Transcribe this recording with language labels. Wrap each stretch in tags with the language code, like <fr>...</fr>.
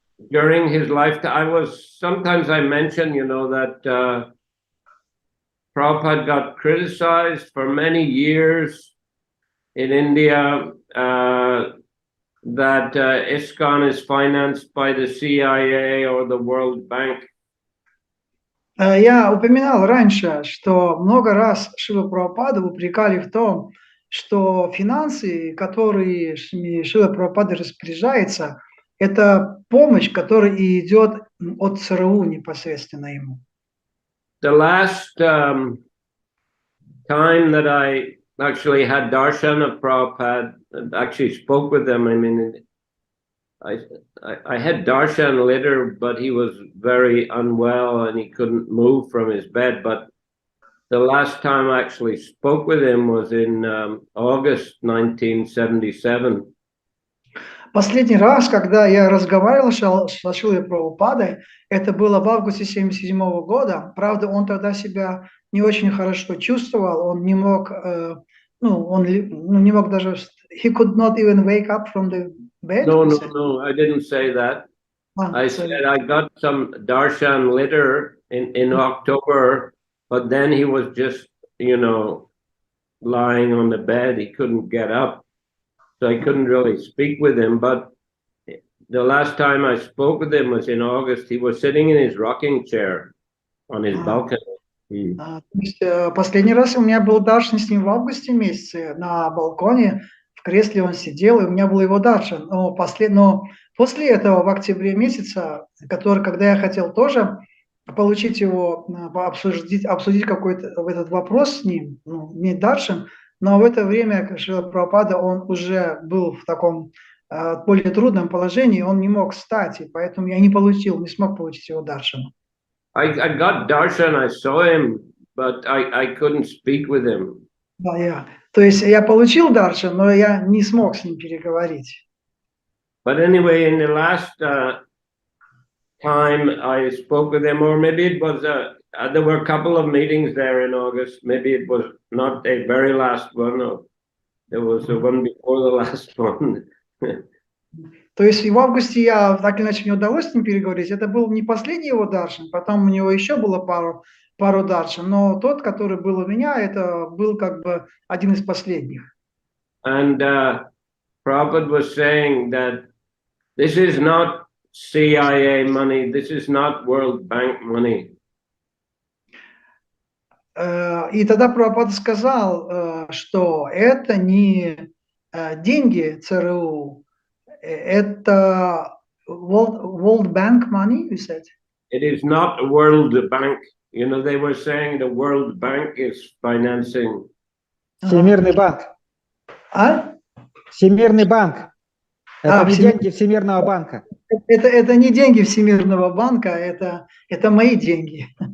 <en>During his lifetime, sometimes I mention, that Prabhupada got criticized for many years in India, that ISKCON is financed by the CIA or the World Bank.</en> <ru>Я упоминал раньше, что много раз Шрилу Прабхупаду упрекали в том, что финансы, которые Шрила Прабхупада распоряжается, это помощь, которая идет от ЦРУ непосредственно ему.</ru> <en>The last time that I actually had darshan of Prabhupada, and actually spoke with him, I had darshan later, but he was very unwell and he couldn't move from his bed. But the last time I actually spoke with him was in August 1977.</en> <ru>Последний раз, когда я разговаривал со Шрилой Прабхупадой, это было в августе 1977 года. Правда, он тогда себя не очень хорошо чувствовал, он не мог, не мог даже,</ru> <en>he could not even wake up from the bed. No, I didn't say that. I Sorry. said I got some darshan later in October, but then he was just, lying on the bed. He couldn't get up. So I couldn't really speak with him. But the last time I spoke with him was in August. He was sitting in his rocking chair on his balcony.</en> <ru>То есть, последний раз у меня был даршан с ним в августе месяце на балконе, в кресле он сидел, и у меня был его даршан. Но после этого, в октябре месяце, когда я хотел тоже получить его, обсудить какой-то этот вопрос с ним, иметь даршан, но в это время Шрила Прабхупада, он уже был в таком более трудном положении, он не мог встать, и поэтому я не смог получить его даршан.</ru> <en>I got darshan, I saw him, but I couldn't speak with him.</en> <ru>То есть я получил даршан, но я не смог с ним переговорить.</ru> <en>But anyway, in the last time I spoke with him, or maybe it was there were a couple of meetings there in August. Maybe it was not a very last one, or there was the one before the last one.</en> <ru>То есть в августе я так или иначе не удалось с ним переговорить. Это был не последний его даршан, потом у него еще было пару даршан, но тот, который был у меня, это был как бы один из последних.</ru> <en>And Prabhupada was saying that this is not CIA money, this is not World Bank money.</en> <ru>И тогда Прабхупада сказал, что это не деньги ЦРУ, это</ru> <en>World Bank money, you said? It is not World Bank. They were saying the World Bank is financing.</en> <ru>Всемирный банк. Всемирный банк. Это не деньги Всемирного банка. Это не деньги Всемирного банка, это мои деньги.</ru>